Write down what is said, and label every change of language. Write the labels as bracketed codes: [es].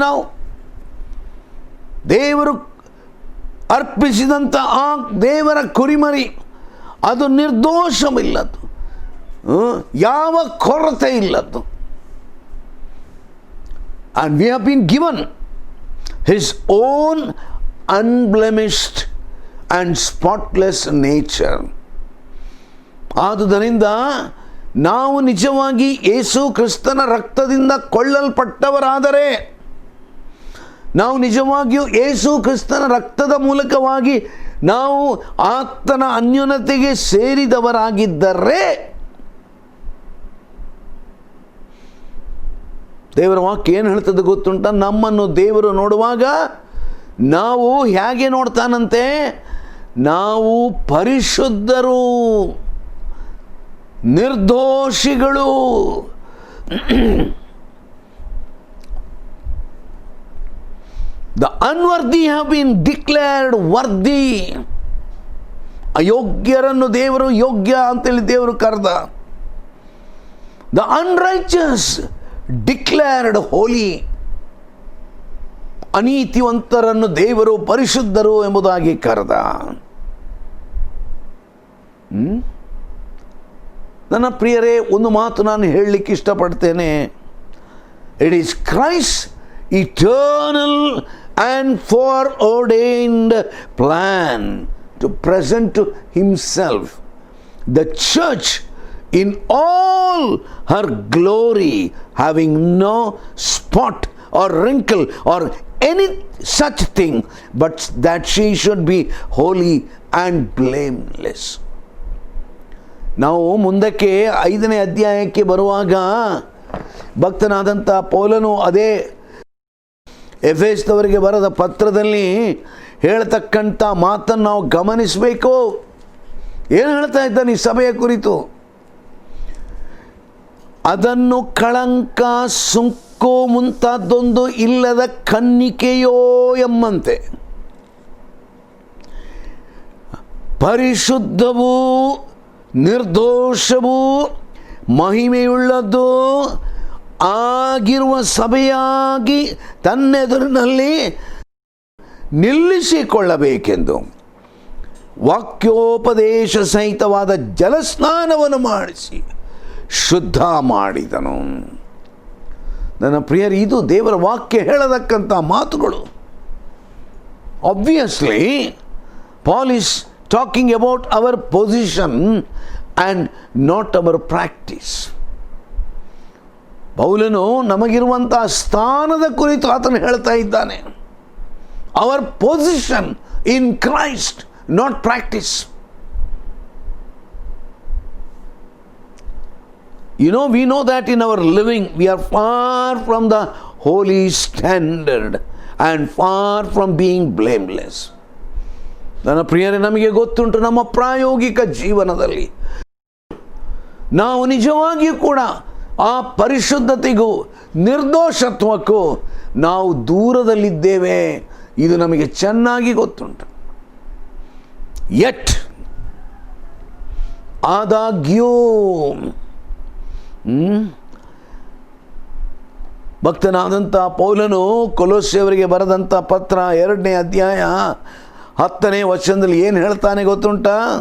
[kn] ನಾವು ದೇವರು ಅರ್ಪಿಸಿದಂಥ ಆ ದೇವರ ಕುರಿಮರಿ ಅದು ನಿರ್ದೋಷವಿಲ್ಲದ್ದು, ಯಾವ ಕೊರತೆ ಇಲ್ಲದ್ದು. [en] And we have been given His own unblemished and spotless nature. [kn] ಆದುದರಿಂದ ನಾವು ನಿಜವಾಗಿ ಯೇಸು ಕ್ರಿಸ್ತನ ರಕ್ತದಿಂದ ಕೊಳ್ಳಲ್ಪಟ್ಟವರಾದರೆ, ನಾವು ನಿಜವಾಗಿಯೂ ಯೇಸು ಕ್ರಿಸ್ತನ ರಕ್ತದ ಮೂಲಕವಾಗಿ ನಾವು ಆತನ ಅನ್ಯೋನ್ಯತೆಗೆ ಸೇರಿದವರಾಗಿದ್ದರೆ, ದೇವರ ವಾಕ್ಯ ಏನು ಹೇಳ್ತದೆ ಗೊತ್ತುಂಟ? ನಮ್ಮನ್ನು ದೇವರು ನೋಡುವಾಗ ನಾವು ಹೇಗೆ ನೋಡ್ತಾನಂತೆ? ನಾವು ಪರಿಶುದ್ಧರು, ನಿರ್ದೋಷಿಗಳು. [en] The unworthy have been declared worthy. [kn] ಅಯೋಗ್ಯರನ್ನು ದೇವರು ಯೋಗ್ಯ ಅಂತೇಳಿ ದೇವರು ಕರೆದ. [en] The unrighteous declared holy. [kn] ಅನೀತಿವಂತರನ್ನು ದೇವರು ಪರಿಶುದ್ಧರು ಎಂಬುದಾಗಿ ಕರೆದ. ನನ್ನ ಪ್ರಿಯರೇ, ಒಂದು ಮಾತು ನಾನು ಹೇಳಲಿಕ್ಕೆ ಇಷ್ಟಪಡ್ತೇನೆ. [en] It is Christ eternal and foreordained plan to present to Himself the church in all her glory, having no spot or wrinkle or any such thing, but that she should be holy and blameless. [kn] ನಾವು ಮುಂದಕ್ಕೆ 5ನೇ ಅಧ್ಯಾಯಕ್ಕೆ ಬರುವಾಗ ಭಕ್ತನಾದಂಥ ಪೌಲನು ಅದೇ ಎಫೆಸದವರಿಗೆ ಬರೆದ ಪತ್ರದಲ್ಲಿ ಹೇಳ್ತಕ್ಕಂಥ ಮಾತನ್ನು ನಾವು ಗಮನಿಸಬೇಕು. ಏನು ಹೇಳ್ತಾ ಇದ್ದಾನೆ ಈ ಸಭೆಯ ಕುರಿತು? ಅದನ್ನು ಕಳಂಕ, ಸುಂಕು ಮುಂತಾದೊಂದು ಇಲ್ಲದ ಕನ್ನಿಕೆಯೋ ಎಂಬಂತೆ ಪರಿಶುದ್ಧವೂ ನಿರ್ದೋಷವೂ ಮಹಿಮೆಯುಳ್ಳದ್ದು ಆಗಿರುವ ಸಭೆಯಾಗಿ ತನ್ನೆದುರಿನಲ್ಲಿ ನಿಲ್ಲಿಸಿಕೊಳ್ಳಬೇಕೆಂದು ವಾಕ್ಯೋಪದೇಶ ಸಹಿತವಾದ ಜಲಸ್ನಾನವನ್ನು ಮಾಡಿಸಿ ಶುದ್ಧ ಮಾಡಿದನು. ನನ್ನ ಪ್ರಿಯರು, ಇದು ದೇವರ ವಾಕ್ಯ ಹೇಳತಕ್ಕಂಥ ಮಾತುಗಳು. [en] Obviously Paul is talking about our position and not our practice. [kn] ಪೌಲನು ನಮಗಿರುವಂಥ ಸ್ಥಾನದ ಕುರಿತು ಆತನು ಹೇಳ್ತಾ ಇದ್ದಾನೆ. [en] Our position in Christ, not practice. We know that in our living we are far from the holy standard and far from being blameless. [kn] ನನ್ನ ಪ್ರಿಯರೇ, ನಮಗೆ ಗೊತ್ತುಂಟು ನಮ್ಮ ಪ್ರಾಯೋಗಿಕ ಜೀವನದಲ್ಲಿ ನಾವು ನಿಜವಾಗಿಯೂ ಕೂಡ ಆ ಪರಿಶುದ್ಧತೆಗೂ ನಿರ್ದೋಷತ್ವಕ್ಕೂ ನಾವು ದೂರದಲ್ಲಿದ್ದೇವೆ. ಇದು ನಮಗೆ ಚೆನ್ನಾಗಿ ಗೊತ್ತುಂಟು. ಯಟ್ ಆದಾಗ್ಯೂ ಭಕ್ತನಾದಂಥ ಪೌಲನು ಕೊಲೋಸ್ಯಯವರಿಗೆ ಬರೆದಂಥ ಪತ್ರ 2ನೇ ಅಧ್ಯಾಯ 10ನೇ ವಚನದಲ್ಲಿ ಏನು ಹೇಳ್ತಾನೆ ಗೊತ್ತುಂಟಾ?